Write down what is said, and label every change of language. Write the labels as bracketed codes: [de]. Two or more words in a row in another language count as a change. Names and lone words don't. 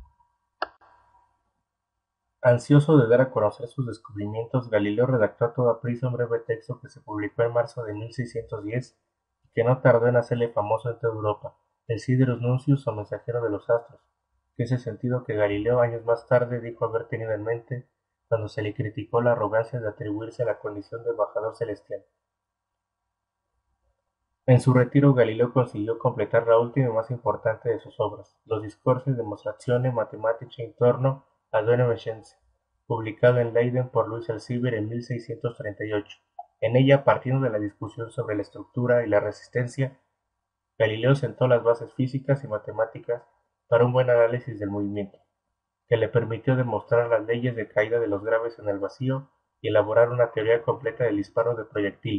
[es] Ansioso de dar a conocer sus descubrimientos, Galileo redactó a toda prisa un breve texto que se publicó en marzo de 1610 y que no tardó en hacerle famoso en toda Europa, el Siderus Nuncius o mensajero de los astros, que es el sentido que Galileo años más tarde dijo haber tenido en mente cuando se le criticó la arrogancia de atribuirse a la condición de embajador celestial. En su retiro, Galileo consiguió completar la última y más importante de sus obras, los Discorsi Demonstratione Mathematiche intorno ad unum scientia, publicado en Leiden por Louis Alcibiades en 1638. En ella, partiendo de la discusión sobre la estructura y la resistencia, Galileo sentó las bases físicas y matemáticas para un buen análisis del movimiento, que le permitió demostrar las leyes de caída de los graves en el vacío y elaborar una teoría completa del disparo de proyectiles.